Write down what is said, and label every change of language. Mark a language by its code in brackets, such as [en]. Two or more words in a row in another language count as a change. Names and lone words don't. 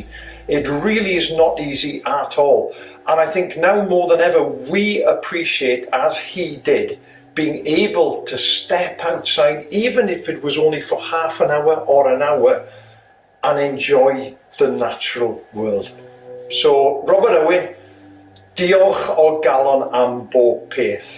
[en] It really is not easy at all. And I think now more than ever, we appreciate, as he did, being able to step outside, even if it was only for half an hour or an hour, and enjoy the natural world. So, [cy] Robert Owen, diolch o galon am bob peth.